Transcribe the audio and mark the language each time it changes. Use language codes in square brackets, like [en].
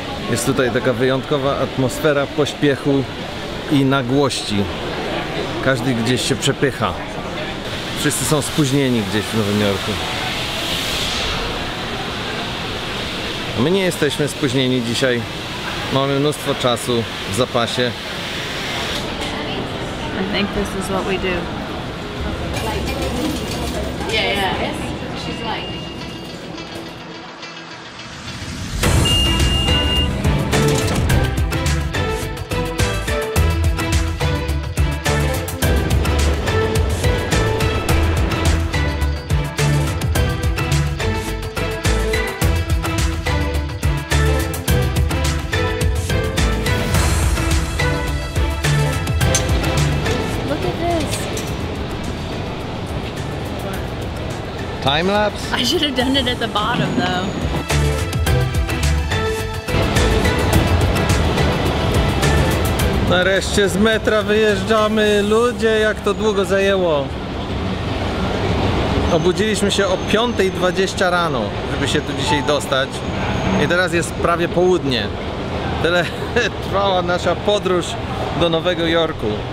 [pl] Jest tutaj taka wyjątkowa atmosfera pośpiechu i nagłości. Każdy gdzieś się przepycha. Wszyscy są spóźnieni gdzieś w Nowym Jorku. A my nie jesteśmy spóźnieni dzisiaj. Mamy mnóstwo czasu w zapasie. [en] I think this is what we do. Yeah. She's like... Time lapse? I should have done it at the bottom though. [pl] Nareszcie z metra wyjeżdżamy. Ludzie, jak to długo zajęło. Obudziliśmy się o 5:20 rano, żeby się tu dzisiaj dostać. I teraz jest prawie południe. Tyle trwała nasza podróż do Nowego Jorku.